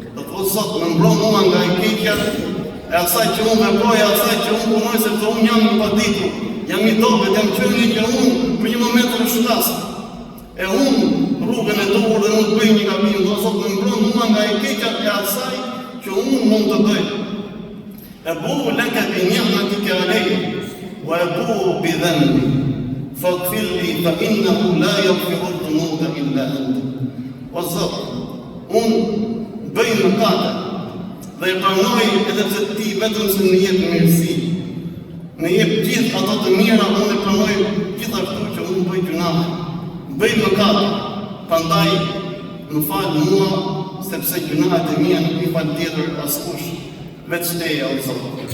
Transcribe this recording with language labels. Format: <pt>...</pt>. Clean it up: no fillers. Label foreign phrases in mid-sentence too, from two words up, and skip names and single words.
<sq>Do të Zot më mbron mua nga e keqja e asaj që unë veproj, asaj që unë punoj, sepse unë jam i paditur, jam i dobët, jam qenë që unë për një moment të shkas. E unë rrugën e duhur dhe unë bëj një gabim, do Zot më mbron mua nga e keqja e asaj që unë mund të bëj.</sq> <ar>أبوء لك بنعمتك علي وأبوء بذنبي فاغفر لي فإنه لا يغفر الذنوب إلا أنت.</ar> <sq>O Zot, unë bëj mëkate dhe e pranoj edhe pse ti vetëm se më jep mirësi. Më jep gjithë ato të mira, unë e pranoj gjithashtu që unë bëj gjunahe. Bëj mëkate, prandaj më fal mua, sepse gjunahet e mia nuk i fal tjetër askush, veç teja o Zot.</sq>